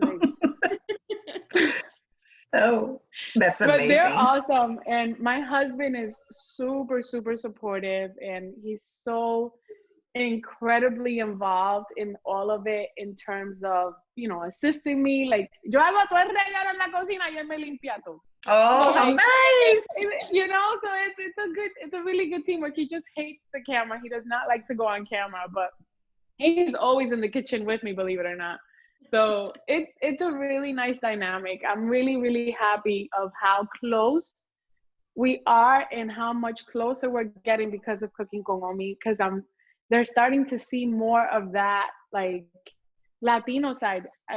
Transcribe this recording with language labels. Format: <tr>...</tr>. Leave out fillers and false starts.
<en>Like, oh, that's amazing. But they're awesome. And my husband is super, super supportive. And he's so incredibly involved in all of it in terms of, you know, assisting me. Like,</en> <es>yo hago todo el regalo en la cocina y él me limpia todo.</es> <en>Oh, so, like, nice. You know, so it's a really good teamwork. He just hates the camera. He does not like to go on camera, but he's always in the kitchen with me, believe it or not. So it's a really nice dynamic. I'm really, really happy of how close we are and how much closer we're getting because of Cooking con Omi, because they're starting to see more of that, like, Latino side.</en>